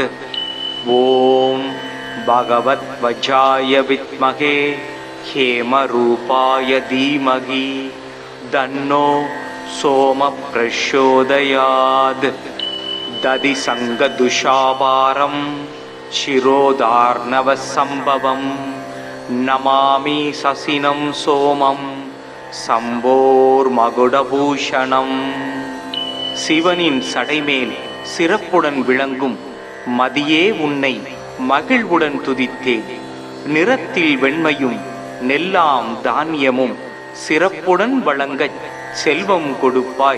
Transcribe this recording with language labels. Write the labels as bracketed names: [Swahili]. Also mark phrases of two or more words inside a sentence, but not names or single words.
[Sanskrit] ॐ भगवध्वजाय विद्महे हेमरूपाय धीमहि तन्नो सोमः प्रचोदयात्. दधिसङ्गदुषापारं शिरोधार्णवसम्भवं नमामि ससिनं सोमं சம்போர்மகுடபூஷணம். [Tamil] சிவனின் சடைமேல் சிறப்புடன் விளங்கும் மதியே உன்னை மகிழ்வுடன் துதித்தேன். நிறத்தில் வெண்மையும் நெல்லாம் தானியமும் சிறப்புடன் வழங்கச் செல்வம் கொடுப்பாய்.